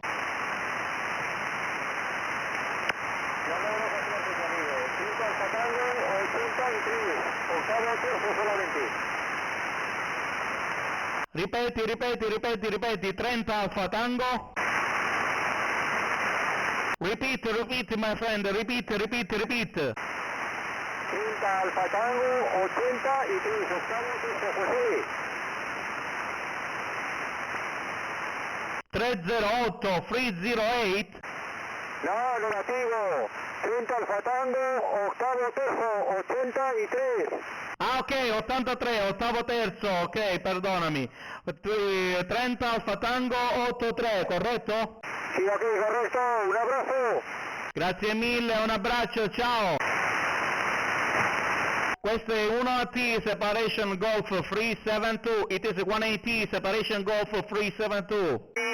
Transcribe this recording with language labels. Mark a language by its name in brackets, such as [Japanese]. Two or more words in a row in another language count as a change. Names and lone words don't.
[Spanish] Llamamos a suerte, amigo. 30 Alfa Tango 83. Octavo peso solamente. [Italian] Ripeti, 30 Alfa Tango. [English] Repeat, my friend, repeat. [Spanish] 30 Alfa Tango 83. Octavo peso, José. 308 308. No, negativo. 30 Alfa Tango, octavo peso, 83. [Italian] Ah, ok, 83, ottavo terzo, ok, perdonami. 30 Alfa Tango 83, corretto? Sì, ok, corretto. [Spanish] Un abrazo. [Italian] Grazie mille, un abbraccio, ciao. Questo è 1AT Separation Golf 372, [English] it is 1AT Separation Golf 372.